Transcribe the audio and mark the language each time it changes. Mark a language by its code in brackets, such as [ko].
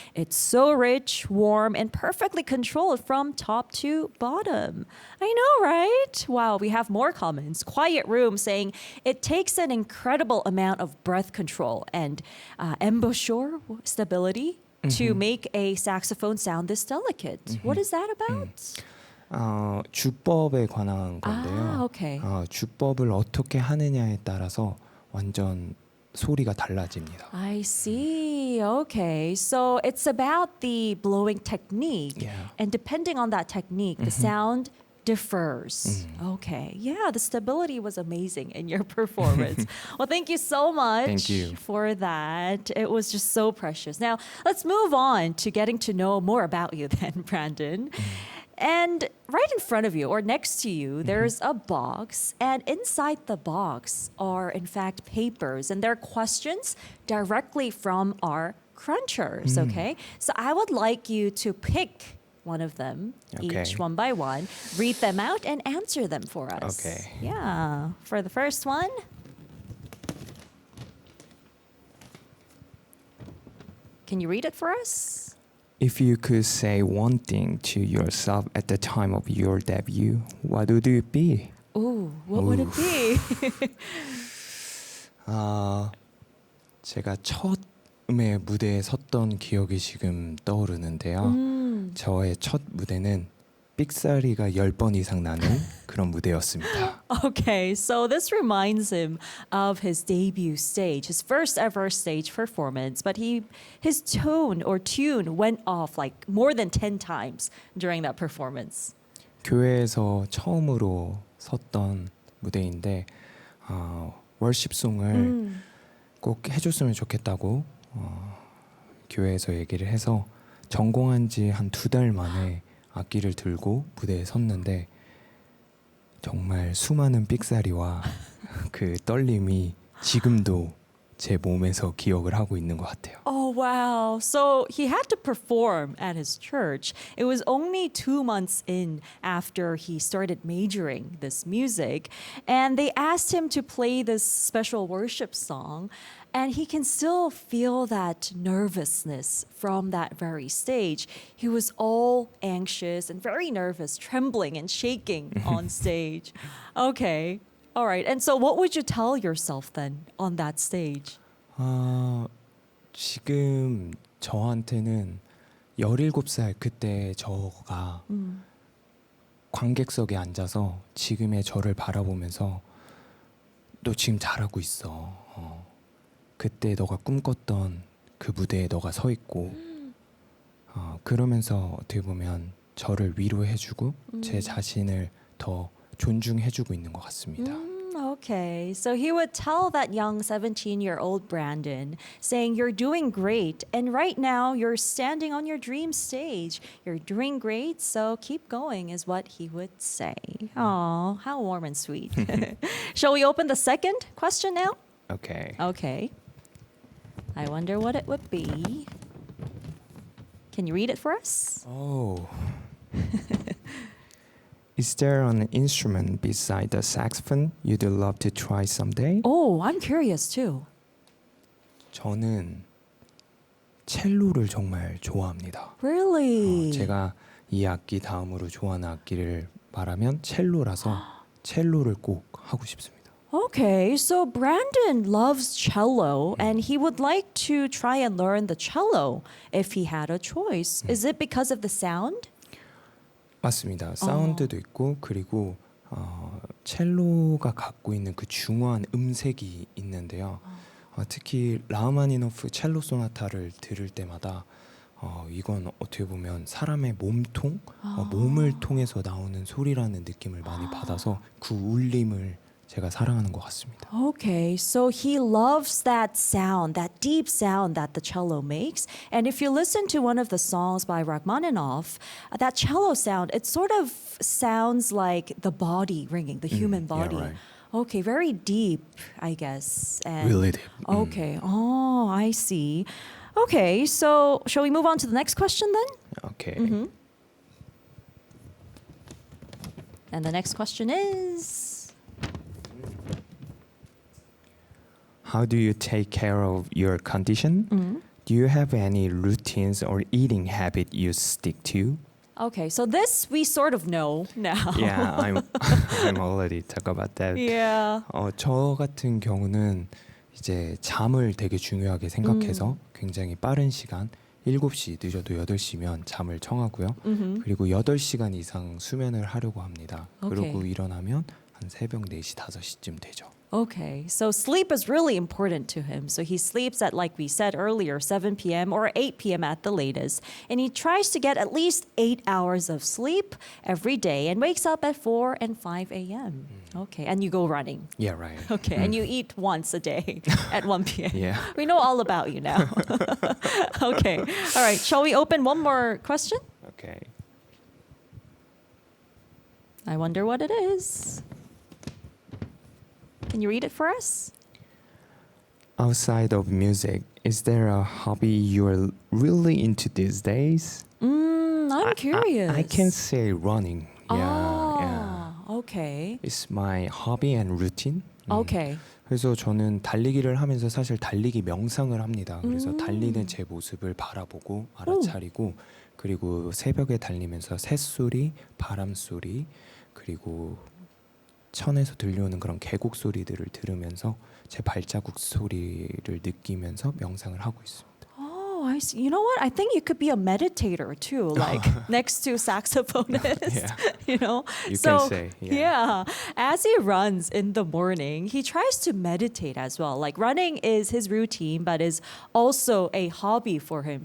[en] It's so rich, warm, and perfectly controlled from top to bottom. I know, right? Wow, we have more comments. Quiet Room saying it takes an incredible amount of breath control and embouchure stability to make a saxophone sound this delicate. What is that about? [ko] 주법에 관한 건데요. [en] Ah, okay. [ko] 주법을 어떻게 하느냐에 따라서 완전 소리가 달라집니다. [en] I see. Okay. So it's about the blowing technique. Yeah. And depending on that technique, the sound differs. Okay. Yeah, the stability was amazing in your performance. Well, thank you so much Thank you. for that. It was just so precious. Now, let's move on to getting to know more about you then, Brandon. And right in front of you or next to you, there's a box. And inside the box are, in fact, papers. And they're questions directly from our crunchers, okay? So I would like you to pick one of them, Okay. each one by one, read them out, and answer them for us. Okay. Yeah. For the first one, can you read it for us? If you could say one thing to yourself at the time of your debut, what would it be? Ooh, what would it be? [ko] 제가 처음에 무대에 섰던 기억이 지금 떠오르는데요. 저의 첫 무대는 삑사리가 10번 이상 나는 그런 무대였습니다. [en] Okay, so this reminds him of his debut stage, his first ever stage performance, but his tone or tune went off like more than 10 times during that performance. [ko] 교회에서 처음으로 섰던 무대인데 월십송을 꼭 해줬으면 좋겠다고 교회에서 얘기를 해서 전공한 지 한 2달 만에 악기를 들고 무대에 섰는데 정말 수많은 삑사리와 그 떨림이 지금도 제 몸에서 기억을 하고 있는 것 같아요. [en] Oh, wow. So he had to perform at his church. It was only 2 months in after he started majoring this music. And they asked him to play this special worship song. And he can still feel that nervousness from that very stage. He was all anxious and very nervous, trembling and shaking on stage. Okay. All right. And so what would you tell yourself then on that stage? [ko] 지금 저한테는 17살 그때 저가 관객석에 앉아서 지금의 저를 바라보면서 너 지금 잘하고 있어. 그때 너가 꿈꿨던 그 무대에 너가 서 있고 그러면서 어떻게 보면 저를 위로해주고 제 자신을 더 존중해주고 있는 것 같습니다. [en] Okay, so he would tell that young 17-year-old Brandon, saying, you're doing great, and right now you're standing on your dream stage. You're doing great, so keep going, is what he would say. Oh, how warm and sweet. Shall we open the second question now? Okay. Okay. I wonder what it would be. Can you read it for us? Oh. Is there an instrument beside the saxophone you'd love to try someday? Oh, I'm curious too. [ko] 저는 첼로를 정말 좋아합니다. [en] Really? [ko] 제가 이 악기 다음으로 좋아하는 악기를 말하면 첼로라서 첼로를 꼭 하고 싶습니다. [en] Okay, so Brandon loves cello and he would like to try and learn the cello if he had a choice. Is it because of the sound? [ko] 맞습니다. 사운드도 있고 그리고 첼로가 갖고 있는 그 중후한 음색이 있는데요. 특히 라흐마니노프 첼로 소나타를 들을 때마다 이건 어떻게 보면 사람의 몸통, 몸을 통해서 나오는 소리라는 느낌을 많이 받아서 그 울림을 제가 사랑하는 것 같습니다. [en] Okay, so he loves that sound, that deep sound that the cello makes. And if you listen to one of the songs by Rachmaninoff, that cello sound, it sort of sounds like the body ringing, the human yeah, body. right. Okay, very deep, I guess. And Really deep. Okay. Oh, I see. Okay, so shall we move on to the next question then? Okay. And the next question is How do you take care of your condition? Do you have any routines or eating habit you stick to? okay, so this we sort of know now. Yeah, I'm already talk about that. Yeah. [ko] 저 같은 경우는 이제 잠을 되게 중요하게 생각해서 굉장히 빠른 시간 7시 늦어도 8시면 잠을 청하고요. 그리고 8시간 이상 수면을 하려고 합니다. [en] 오케이. [ko] 그리고 일어나면 한 새벽 4시, 5시쯤 되죠. [en] Okay, so sleep is really important to him. So he sleeps at, like we said earlier, 7 p.m. or 8 p.m. at the latest. And he tries to get at least 8 hours of sleep every day and wakes up at 4 and 5 a.m. Okay, and you go running. Yeah, right. Okay, and you eat once a day at 1 p.m. Yeah. We know all about you now. Okay, all right, shall we open one more question? Okay. I wonder what it is. Can you read it for us? Outside of music, is there a hobby you're really into these days? I'm curious. I can say running. Yeah, yeah. Ah, okay. It's my hobby and routine. Okay. [ko] 그래서 저는 달리기를 하면서 사실 달리기 명상을 합니다. 그래서 달리는 제 모습을 바라보고 알아차리고 그리고 새벽에 달리면서 새소리, 바람소리 그리고 천에서 들려오는 그런 계곡 소리들을 들으면서 제 발자국 소리를 느끼면서 명상을 하고 있습니다. [en] Oh, I see. You know what? I think you could be a meditator too, like next to saxophonist. Yeah. You know? You so, can say, yeah. yeah. As he runs in the morning, he tries to meditate as well. Like running is his routine, but is also a hobby for him.